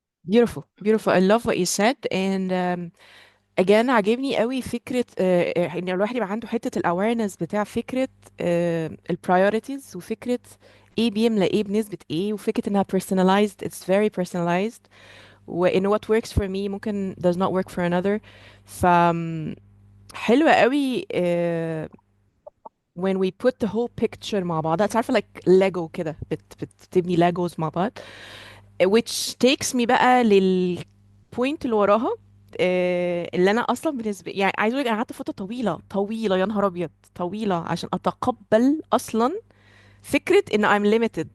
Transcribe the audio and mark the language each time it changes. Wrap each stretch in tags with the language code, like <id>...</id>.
<en>beautiful beautiful. I love what you said. and again</en> <ar>عجبني قوي فكرة ان الواحد يبقى عنده حتة ال awareness بتاع فكرة ال priorities، وفكرة ايه بيملى ايه بنسبة ايه، وفكرة انها personalized.</ar> <en>it's very personalized. وان what works for me ممكن does not work for another.</en> <ar>ف حلوة قوي</ar> <en>when we put the whole picture</en> <ar>مع بعض. that's عارفة</ar> <en>like Lego</en> <ar>كده، بتبني Legos مع بعض.</ar> <en>which takes me</en> <ar>بقى للبوينت اللي وراها. اللي انا اصلا بالنسبه يعني عايز اقول لك انا قعدت فتره طويله طويله، يا نهار ابيض، طويله عشان اتقبل اصلا فكره ان</ar> <en>I'm limited.</en>